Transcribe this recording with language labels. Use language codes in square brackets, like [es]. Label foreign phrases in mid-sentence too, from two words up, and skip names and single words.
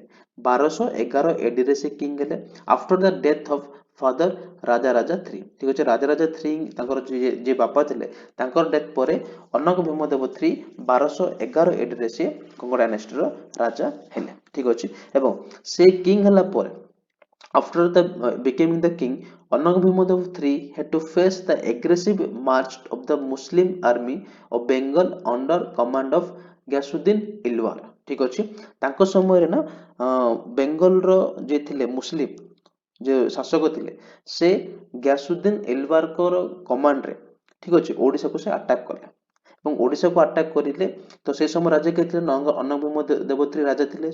[or] 1211 AD ରେ ସେ କିଙ୍ଗ ହେଲେ [en] after the death of father [or] ରାଜା III। ଠିକ ଅଛି, ରାଜା III ତାଙ୍କର ଯିଏ ବାପା ଥିଲେ, ତାଙ୍କର ଡେଥ ପରେ ଅନଙ୍ଗ ଭୀମଦେବ III 1211 AD ରେ ସେ ଗଙ୍ଗ ଡାଇନାଷ୍ଟିର ରାଜା ହେଲେ। ଠିକ ଅଛି, ଏବଂ ସେ କିଙ୍ଗ ହେଲା ପରେ [en] after the becoming the king, Anang Bhimodev III had to face the aggressive march of the Muslim army of Bengal under command of Ghiyasuddin Ilwar। [or] ଠିକ ଅଛି, ତାଙ୍କ ସମୟରେ ନା ବେଙ୍ଗଲର ଯିଏ ଥିଲେ ମୁସଲିମ ଯେ ଶାସକ ଥିଲେ, ସେ ଗ୍ୟାସୁଦ୍ଦିନ ଇଲବାରଙ୍କର କମାଣ୍ଡରେ, ଠିକ ଅଛି, ଓଡିଶାକୁ ସେ ଆଟାକ କଲେ ଏବଂ ଓଡିଶାକୁ ଆଟାକ କରିଲେ। ତ ସେଇ ସମୟ ରାଜା କିଏ ଥିଲେ? ଅନଙ୍ଗ ଭୀମଦେବ III ରାଜା ଥିଲେ।